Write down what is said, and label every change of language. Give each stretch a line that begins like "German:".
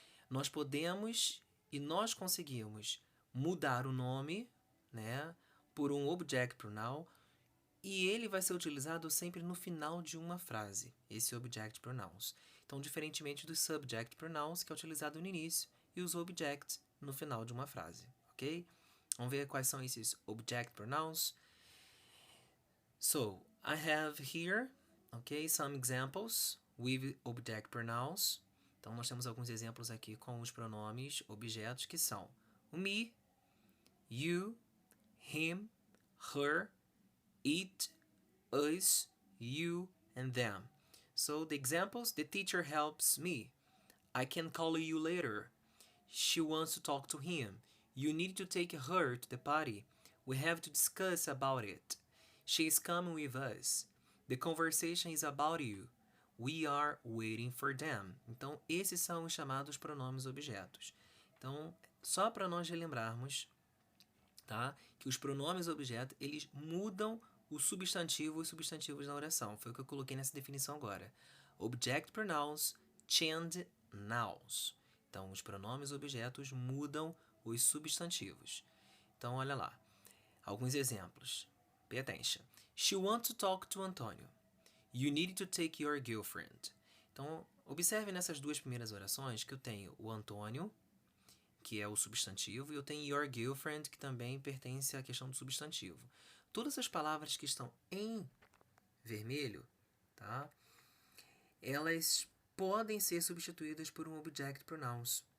Portuguese: Nós podemos e nós conseguimos mudar o nome, né, por um object pronoun, e ele vai ser utilizado sempre no final de uma frase, esse object pronouns. Então, diferentemente dos subject pronouns, que é utilizado no início, e os objects no final de uma frase, ok? Vamos ver quais são esses object pronouns.
English: So, I have here, okay, some examples with object pronouns.
Portuguese: Então, nós temos alguns exemplos aqui com os pronomes objetos, que são o me, you, him, her, it, us, you, and them.
English: So, the examples: the teacher helps me. I can call you later. She wants to talk to him. You need to take her to the party. We have to discuss about it. She is coming with us. The conversation is about you. We are waiting for them.
Portuguese: Então, esses são os chamados pronomes objetos. Então, só para nós relembrarmos, tá, que os pronomes objetos, eles mudam o substantivo e os substantivos na oração. Foi o que eu coloquei nessa definição agora.
English: Object pronouns change nouns.
Portuguese: Então, os pronomes objetos mudam os substantivos. Então, olha lá. Alguns exemplos.
English: Pay attention. She wants to talk to Antonio. You need to take your girlfriend.
Portuguese: Então, observe nessas duas primeiras orações que eu tenho o Antônio, que é o substantivo, e eu tenho your girlfriend, que também pertence à questão do substantivo. Todas as palavras que estão em vermelho, tá? Elas podem ser substituídas por um object pronouns.